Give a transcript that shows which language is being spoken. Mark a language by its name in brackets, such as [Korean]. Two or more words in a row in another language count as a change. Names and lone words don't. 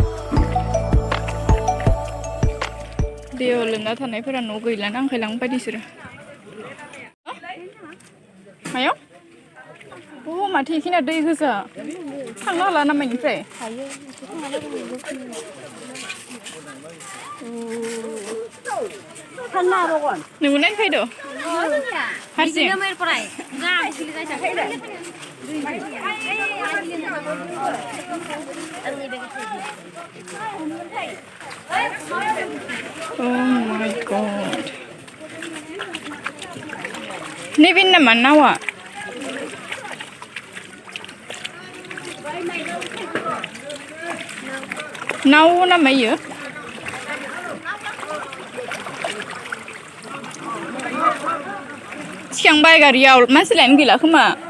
[Bodo] दैयाव लोमना थानायफोरा न' गैला नांखायलांनो फैदो इसोरो मायाव माथो इखिना दै गोजा थांनो हाला नामा इनिफ्राय नोंबो नायनो फैद' हारसिं [English] Oh my god [Bodo] नैबे नामा नावा नाव नामा इयो सिखांबाय गारियाव मानसि लायनो गैला खोमा